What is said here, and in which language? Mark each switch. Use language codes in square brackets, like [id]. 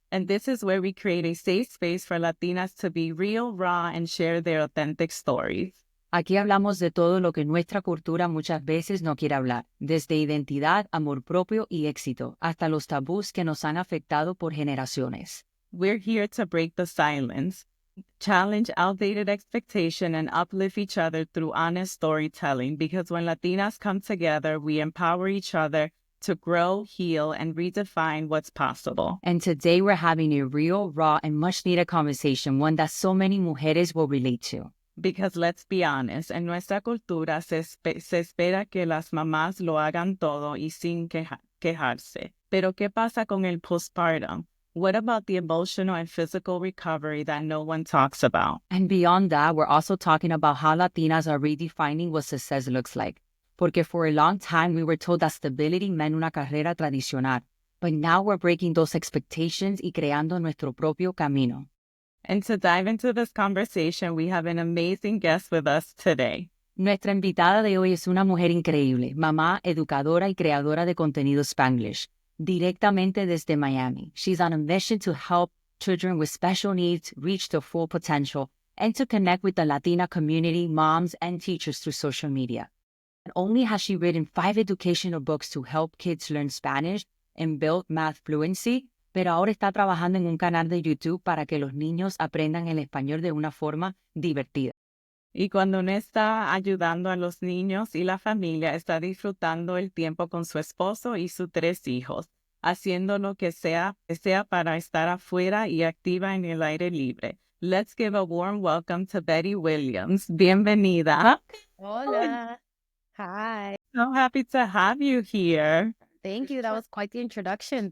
[en] And this is where we create a safe space for Latinas to be real, raw, and share their authentic stories. [es] Aquí hablamos de todo lo que nuestra cultura muchas veces no quiere hablar, desde identidad, amor propio y éxito, hasta los tabús que nos han afectado por generaciones. [en] We're here to break the silence, challenge outdated expectation, and uplift each other through honest storytelling, because when Latinas come together, we empower each other to grow, heal, and redefine what's possible. And today we're having a real, raw, and much-needed conversation, one that so many mujeres will relate to. Because let's be honest, [es] en nuestra cultura se espera que las mamás lo hagan todo y sin quejarse. Pero ¿qué pasa con el postpartum? [en] What about the emotional and physical recovery that no one talks about? And beyond that, we're also talking about how Latinas are redefining what success looks like. Porque for a long time, we were told that stability meant [es] una carrera tradicional. [en] But now we're breaking those expectations [es] y creando nuestro propio camino. [en] And to dive into this conversation, we have an amazing guest with us today. [es] Nuestra invitada de hoy es una mujer increíble, mamá, educadora y creadora de contenido Spanglish, directamente desde Miami. [en] She's on a mission to help children with special needs reach their full potential and to connect with the Latina community, moms, and teachers through social media. Not only has she written 5 educational books to help kids learn Spanish and build math fluency, [es] pero ahora está trabajando en un canal de YouTube para que los niños aprendan el español de una forma divertida. Y cuando no está ayudando a los niños y la familia, está disfrutando el tiempo con su esposo y sus 3 hijos, haciendo lo que sea para estar afuera y activa en el aire libre. [en] Let's give a warm welcome to Betty Williams. [es] Bienvenida. Hola. Hi. [en] So happy to have you here. Thank you. That was quite the introduction.